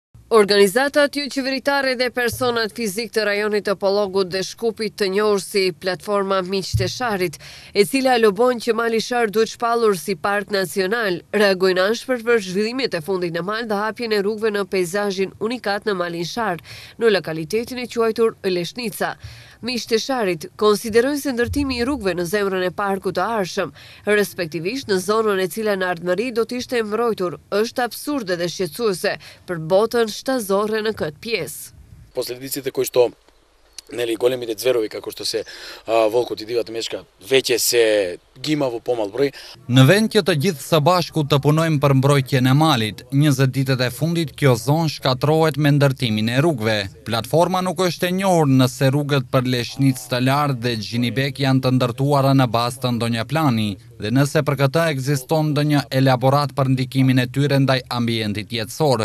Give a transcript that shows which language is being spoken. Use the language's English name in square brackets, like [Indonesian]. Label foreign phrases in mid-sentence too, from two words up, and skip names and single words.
[Albanian] Organizatat jo qeveritare dhe personat fizik të rajonit të Pollogut dhe Shkupit të njohur si platforma Miq të Sharit, e cila lobon që Mali Shar duhet shpallur si park nacional, reagojnë ashpër për zhvillimet e fundit në mal dhe hapjen e rrugëve në peizazhin unikat në Malin Shar, në lokalitetin e quajtur Leshnica. Miq të Sharit konsiderojnë se ndërtimi i rrugëve në zemrën e parkut të arshëm, respektivisht në zonën e cila në ardhmëri do të ishte mbrojtur, është absurde dhe shqetësuese për botën shtazore në këtë pjesë. [Macedonian] Последиците кои што големите зверови како што се волкот и дивата мечка веќе се ги има во помал број. [Albanian] Në vend që të gjithë së bashku të punojmë për mbrojtjen e malit, 20 ditët e fundit kjo zonë shkatrohet me ndërtimin e rrugëve. Platforma nuk është e njohur nëse rrugët për Leshnicë të lartë dhe Gjinibek janë të ndërtuara në bazë të ndonjë plani dhe nëse për këtë ekziston ndonjë elaborat për ndikimin e tyre ndaj ambientit jetësor.